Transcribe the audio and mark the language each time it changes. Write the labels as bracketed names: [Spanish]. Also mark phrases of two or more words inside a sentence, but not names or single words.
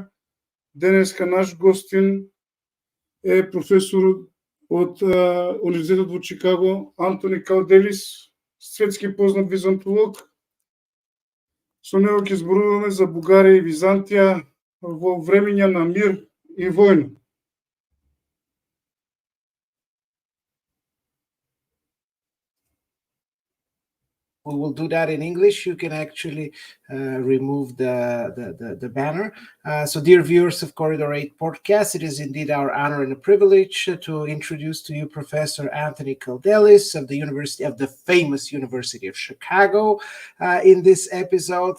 [Macedonian] Денеска наш гостин е професор од Универзитетот во Чикаго, Антони Калделис, светски познат византолог. Со него ќе зборуваме за Бугарија и Византија во времења на мир и војна. [English] We will do that in English. You can actually remove the banner. So dear viewers of Corridor 8 podcast, it is indeed our honor and a privilege to introduce to you Professor Anthony Kaldellis of the famous University of Chicago in this episode.